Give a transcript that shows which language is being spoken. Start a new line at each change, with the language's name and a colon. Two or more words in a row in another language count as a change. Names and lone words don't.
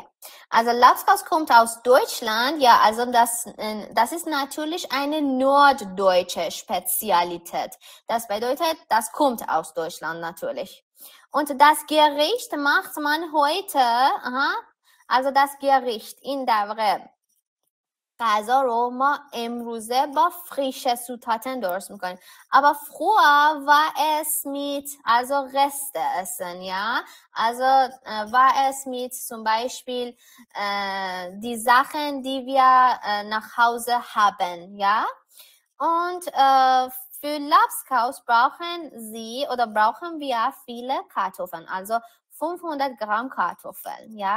German: Also Labskaus kommt aus Deutschland. Ja, also das ist natürlich eine norddeutsche Spezialität. Das bedeutet, das kommt aus Deutschland natürlich. Und das Gericht macht man heute, also das Gericht in der
Persian: غذا رو ما امروزه با
German: frische Zutaten
Persian: درست میکنیم.
German: Aber früher war es mit also Reste essen, ja? Also war es mit zum Beispiel die Sachen, die wir nach Hause haben, ja? Und für Labskaus brauchen wir viele Kartoffeln, also 500 Gramm Kartoffeln, ja?